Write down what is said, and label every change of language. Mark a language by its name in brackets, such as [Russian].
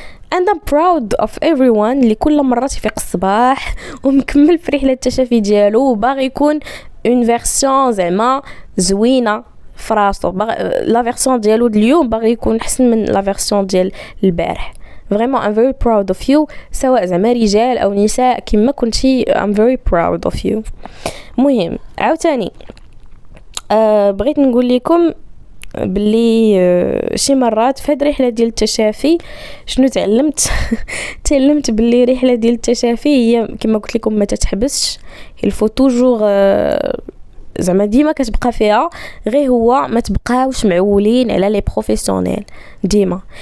[English] and I'm proud of everyone [Arabic] اللي كل مرة تفيق الصباح ومكمل في رحلة التشافي ديالو وباغي يكون اون فيرسيون زعما زوينة في راسو، لا فيرسيون ديالو اليوم باغي يكون احسن من لا فيرسيون ديال البارح. [English] vraiment I'm very proud of you، [Arabic] سواء زعما رجال او نساء كما كنتي [English] I'm very proud of you. [Arabic] مهم عاوتاني بغيت نقول لكم باللي شي مرات في هاد الرحله ديال التشافي شنو تعلمت باللي رحله ديال التشافي هي كما قلت لكم ما تتحبسش، الفو توجور زعما ديما كتبقى فيها، غير هو ما تبقاوش معولين على لي بروفيسيونيل ديما.